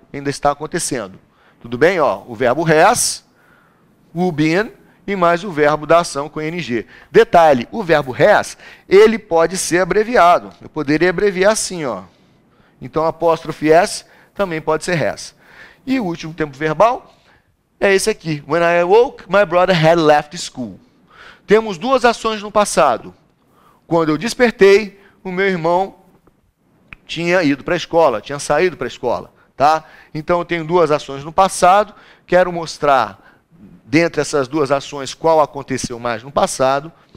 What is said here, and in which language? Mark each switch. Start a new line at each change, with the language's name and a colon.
Portuguese: ainda está acontecendo. Tudo bem? Ó, o verbo has, o been e mais o verbo da ação com ing. Detalhe, o verbo has, ele pode ser abreviado. Eu poderia abreviar assim, ó. Então, apóstrofe s também pode ser has. E o último tempo verbal é esse aqui.
English: When I awoke, my brother had left school.
Portuguese: Temos duas ações no passado. Quando eu despertei, o meu irmão tinha ido para a escola, tinha saído para a escola. Tá? Então, eu tenho duas ações no passado. Quero mostrar, dentre essas duas ações, qual aconteceu mais no passado.